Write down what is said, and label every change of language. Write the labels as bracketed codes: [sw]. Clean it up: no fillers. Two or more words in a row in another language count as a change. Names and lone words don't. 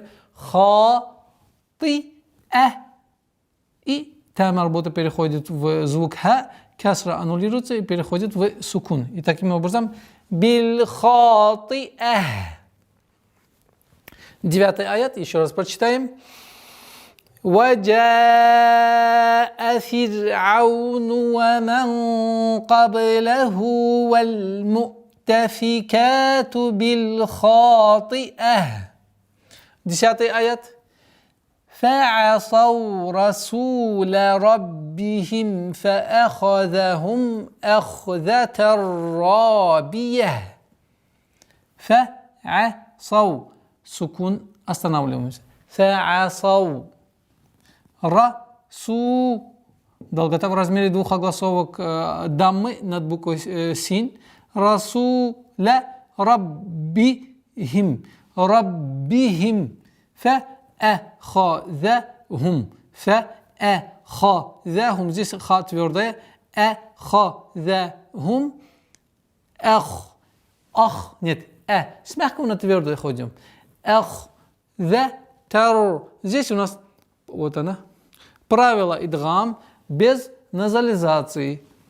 [ru] Ха, ты, и та марбута переходит в звук ха, касра аннулируется и переходит в сукун. И таким образом, [ar] بال خاطئة. [ru] 9-й аят, еще раз прочитаем. [ar] وَجَاءَ فِرْعَوْنُ وَمَنْ قَبْلَهُ وَالْمُؤْتَفِكَاتُ بِالْخَاطِئَةِ. [ru] 10-й аят. [ar] فَعَصَوْا رَسُولَ رَبِّهِمْ فَأَخَذَهُمْ أَخْذَةً رَّابِيَةً. فَعَصَوْا. [ru] Сукун, останавливаемся. [ar] فَعَصَوْا. [ru] Расу. Долгота в размере 2 огласовок даммы над буквой син. [ar] رسول ربهم. ربهم فأخذهم. Фа'ахазахум. [ru] Здесь ха твердая. Ахазахум. Ах. Ах. Нет. С мягкого на твердое ходим. Ах. Тар. Здесь у нас вот она. Правило идгам без назализации.